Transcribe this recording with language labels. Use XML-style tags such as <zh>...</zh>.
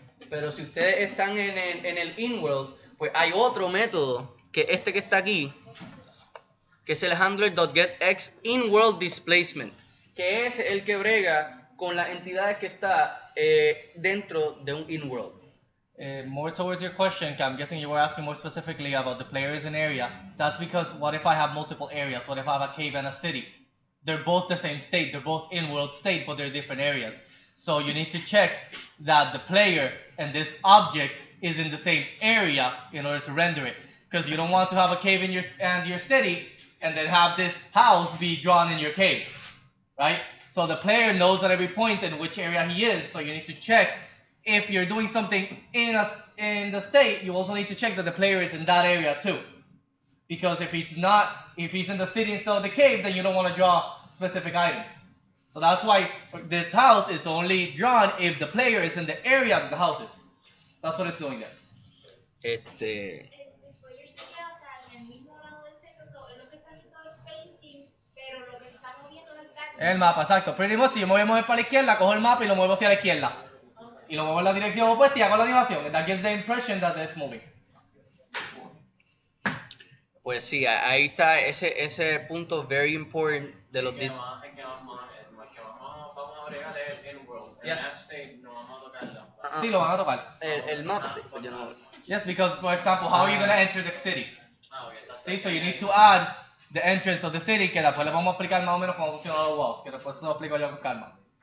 <es>Pero si ustedes están en el in-world, pues hay otro método que que está aquí, que es el handler.getX in-world displacement, que es el que brega con las entidades que está dentro de un in-world.</es> <en>More towards your question, I'm guessing you were asking more specifically about the players in area. That's because what if I have multiple areas? What if I have a cave and a city? They're both the same state. They're both in-world state, but they're different areas. So you need to check that the player and this object is in the same area in order to render it. Because you don't want to have a cave in your city and then have this house be drawn in your cave, right? So the player knows at every point in which area he is. So you need to check if you're doing something in the state. You also need to check that the player is in that area too. Because if he's in the city instead of the cave, then you don't want to draw specific items. So that's why this house is only drawn if the player is in the area that the house is. That's what it's doing there.</en> <es>El spoiler sería, o sea, en el mismo lado del centro, so, es lo que está haciendo el facing, pero lo que está moviendo es el background. El mapa, exacto.</es> <en>Pretty much,</en> <es>si yo me voy a mover para la izquierda, cojo el mapa y lo muevo hacia la izquierda. Y lo muevo en la dirección opuesta y hago la animación.</es> <en>That gives the impression that it's moving.</en> <es>Pues sí, ahí está ese punto</es> <en>very important</en> <es>de los Que vamos a bregar es el inworld. El</es> <en>Yes.</en> <es>map state no vamos a tocarlo. Sí, lo van a tocar. el map state, pues yo no.</es> <en>Yes, because, for example, how are you going to enter the city?</en> <es>Ah, ok, está</es> <en>See, so you need to add the entrance of the city,</en> <es>que después le vamos a explicar más o menos cómo funcionan los walls, que después se lo explico yo con calma.</es>